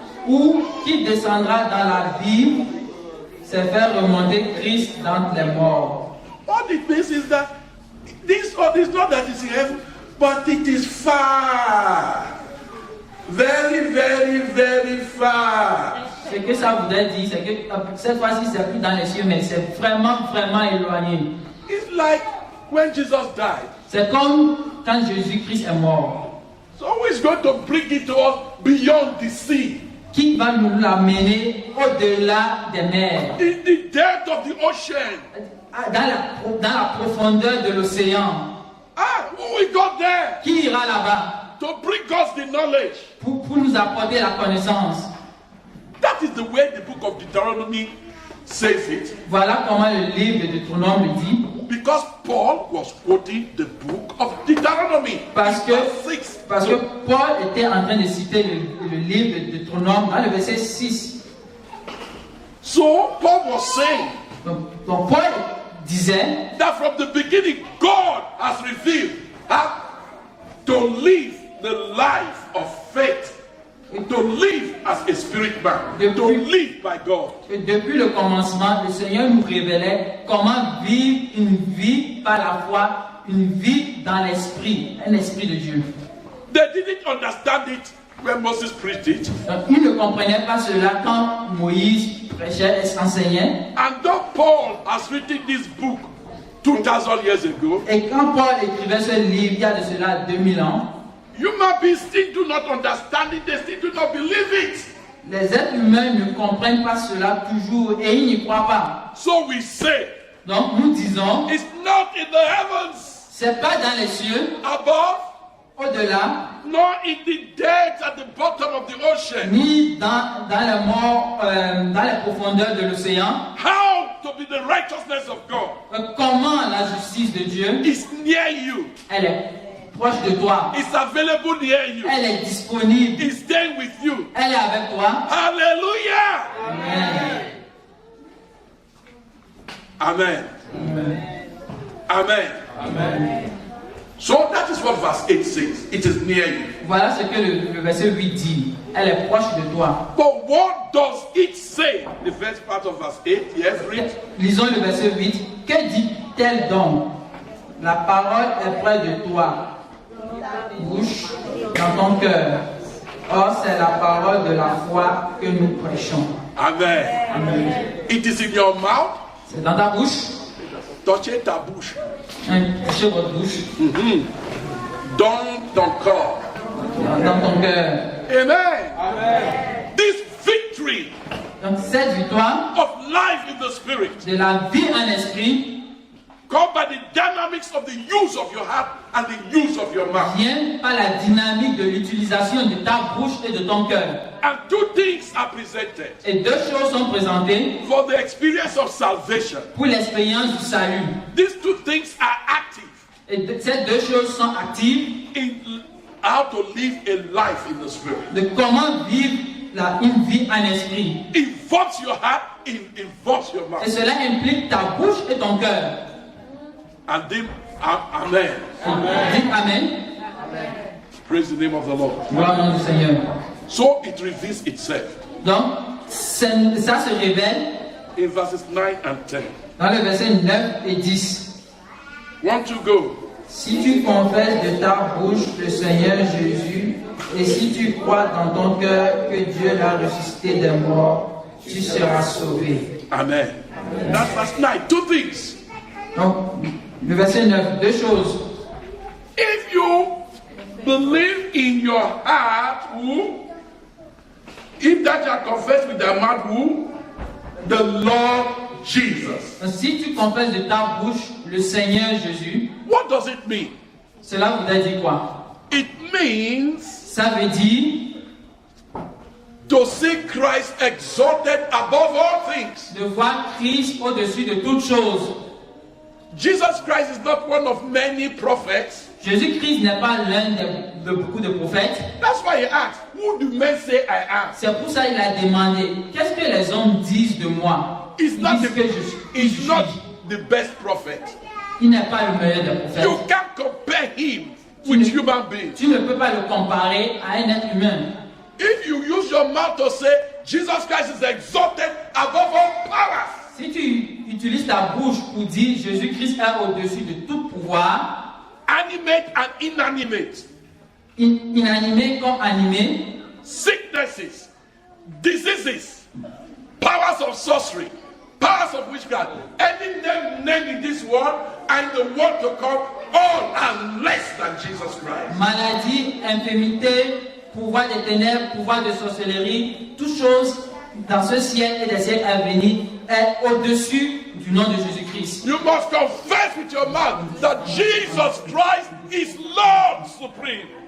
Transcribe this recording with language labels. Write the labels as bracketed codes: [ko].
[fr] Ou qui descendra dans la vie, c'est faire remonter Christ dans les morts. [en] All it means is that this is not that it's in heaven, but it is far. Very, very, very far. [fr] Ce que ça voudrait dire, c'est que cette fois-ci, c'est plus dans les cieux, mais c'est vraiment, vraiment éloigné. [en] It's like when Jesus died. [fr] C'est comme quand Jésus-Christ est mort. [en] So who is going to bring it to us beyond the sea? [fr] Qui va nous l'amener au-delà des mers, [en] In the depth of the ocean. [fr] dans la profondeur de l'océan? [en] Who will go there [fr] Qui ira là-bas [en] to bring us the knowledge? [fr] pour nous apporter la connaissance? [en] That is the way the book of Deuteronomy says it. [fr] Voilà comment le livre de Deutéronome le dit. [en] Because Paul was quoting the book of Deuteronomy. [fr] Parce que [en] Verse 6. [fr] Paul était en train de citer le livre de Deutéronome dans le verset 6. [en] So Paul was saying [fr] Donc Paul disait [en] that from the beginning God has revealed how to live the life of faith, to live as a spirit man, to live by God. [fr] que depuis le commencement, le Seigneur nous révélait comment vivre une vie par la foi, une vie dans l'esprit, un esprit de Dieu. [en] They didn't understand it when Moses preached it. [fr] Donc ils ne comprenaient pas cela quand Moïse prêchait et enseignait. [en] And though Paul has written this book 2000 years ago, [fr] Et quand Paul écrivait ce livre il y a de cela 2000 ans, [en] human beings still do not understand it, they still do not believe it. [fr] les êtres humains ne comprennent pas cela toujours et ils n'y croient pas. [en] So we say, [fr] Donc nous disons, [en] it's not in the heavens [fr] c'est pas dans les cieux, [en] above, [fr] au-delà, [en] nor in the depths at the bottom of the ocean. [fr] ni dans les morts, dans les profondeurs de l'océan. [en] How to be the righteousness of God [fr] Comment la justice de Dieu, [en] is near you, [fr] elle est proche de toi, [en] it's available near you, [fr] elle est disponible, [en] it's staying with you. [fr] elle est avec toi. [en] Hallelujah! Amen. Amen. Amen. Amen. So that is what verse 8 says. It is near you. [fr] Voilà ce que le verset 8 dit. Elle est proche de toi. [en] But what does it say? The first part of verse 8, yes, read. [fr] Lisons le verset 8. Que dit-elle donc? La parole est près de toi, bouche, dans ton cœur. Or, c'est la parole de la foi que nous prêchons. Amen. Amen. [en] It is in your mouth. [fr] C'est dans ta bouche. Touchez ta bouche. Touchez votre bouche. Dans ton corps. Dans ton cœur. [en] Amen. Amen. This victory [fr] Donc, cette victoire [en] of life in the spirit, [fr] de la vie en esprit, [en] come by the dynamics of the use of your heart and the use of your mouth. [fr] vient par la dynamique de l'utilisation de ta bouche et de ton cœur. [en] And two things are presented [fr] Et deux choses sont présentées [en] for the experience of salvation. [fr] pour l'expérience du salut. [en] These two things are active [fr] Et ces deux choses sont actives [en] in how to live a life in the spirit. [fr] de comment vivre une vie en esprit. [en] Involves your heart, involves your [fr] Et [en] mouth. [fr] cela implique ta bouche et ton cœur. [en] And then, amen. [fr] Dites Amen. [en] Praise the name of the Lord. [fr] Gloire au nom du Seigneur. [en] So it reveals itself [fr] Donc, ça se révèle [en] in verses 9 and 10. [fr] dans le verset 9 et 10. [en] Want to go? [fr] Si tu confesses de ta bouche le Seigneur Jésus, et si tu crois dans ton cœur que Dieu l'a ressuscité des morts, tu seras sauvé. [en] Amen. That's verse 9. Two things. [fr] Donc, le verset 9, deux choses. [en] If you believe in your heart, if that you are confessed with the mouth, the Lord Jesus. [fr] Donc, si tu confesses de ta bouche le Seigneur Jésus, [en] What does it mean? [fr] cela voudrait dire quoi? [en] It means [fr] Ça veut dire [en] to see Christ exalted above all things. [fr] de voir Christ au-dessus de toutes choses. [en] Jesus Christ is not one of many prophets. [fr] Jésus-Christ n'est pas l'un de beaucoup de prophètes. [en] That's why he asked, who do men say I am? [fr] C'est pour ça qu'il a demandé, qu'est-ce que les hommes disent de moi? [en] He's [fr] Ils [en] not, [fr] disent que [en] he's not the best prophet. [fr] Il n'est pas le meilleur des prophètes. [en] You can't compare him with human beings. [fr] Tu ne peux pas le comparer à un être humain. [en] If you use your mouth to say Jesus Christ is exalted above all powers, [fr] Si tu utilises ta bouche pour dire Jésus-Christ est au-dessus de tout pouvoir, [en] animate and inanimate, [fr] inanimé comme animé, [en] sicknesses, diseases, powers of sorcery, powers of witchcraft, any name in this world and the world to come, all are less than Jesus Christ. [fr] maladie, infirmité, pouvoir des ténèbres, pouvoir de sorcellerie, toutes choses dans ce siècle et des siècles à venir est au-dessus du nom de Jésus-Christ. [en] You must confess with your mouth that Jesus Christ is Lord Supreme.